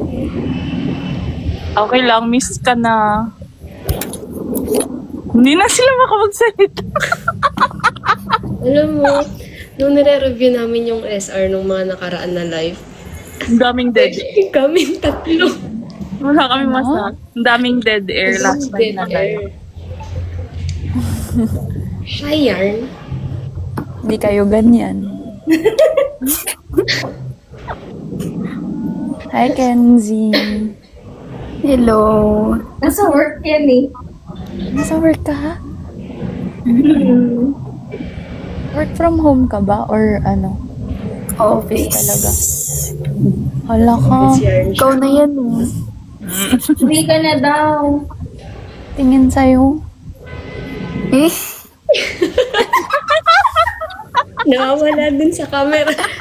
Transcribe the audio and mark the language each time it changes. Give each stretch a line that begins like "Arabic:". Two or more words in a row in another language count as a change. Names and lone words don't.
Filipino: Okay lang, miss ka na. Hindi na sila makapagsalita. Alam mo, nung nire-review namin yung SR nung mga nakaraan na live, Ang daming dead. kaming tatlo. Wala kami masak. Ang daming
English: dead air last time
Filipino: na live. Shy yarn. Hindi kayo ganyan. Hi, Kenzie. Hello. Nasa work yan eh. Nasa work ka?
English: Work from home
Filipino: ka ba? Or ano? Office talaga? Hala ka. Office yarn. Ikaw na yan eh. Hindi ka na daw. Tingin sa'yo. Eh? Nawawala dun sa camera.